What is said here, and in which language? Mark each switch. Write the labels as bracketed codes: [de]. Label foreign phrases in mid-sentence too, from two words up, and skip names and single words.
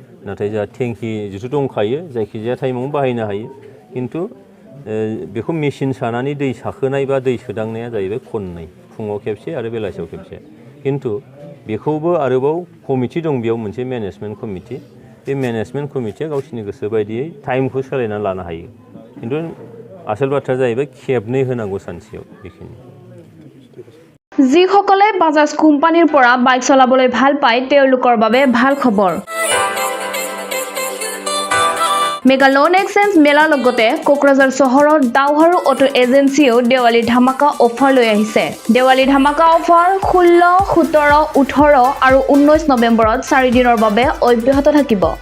[brx] नाथाय जोंहा टेंकि जिथु दंखायो जायखिजाया टाइमावनो बाहायनो हायो खिन्थु बेखौ मेचिन सानानै दै साखोनाय बा दै सोदांनाया जाहैबाय खननै फुङाव खेबसे आरो बेलासियाव खेबसे खिन्थु बेखौबो आरोबाव कमिटि दं बेयाव मोनसे [en] management committee [brx] बे मेनेजमेन्ट कमिटिया गावसिनि गोसो बायदियै टाइमखौ सोलायनानै लानो हायो खिन्थु आसल बाथ्राया जाहैबाय खेबनै होनांगौ सानसेयाव बेखिनि [as] যিসকলে বাজাজ কোম্পানীৰ পৰা বাইক চলাবলৈ ভাল পায় তেওঁলোকৰ বাবে ভাল খবৰ মেগা লোন এক্সচেঞ্জ মেলাৰ লগতে কোকৰাঝাৰ চহৰৰ দাওহাৰু অটো এজেন্সিও দেৱালী ধামাকা অফাৰ লৈ আহিছে দেৱালী ধামাকা অফাৰ 16, 17, 18 আৰু 19 নৱেম্বৰত 4 দিনৰ বাবে অব্যাহত থাকিব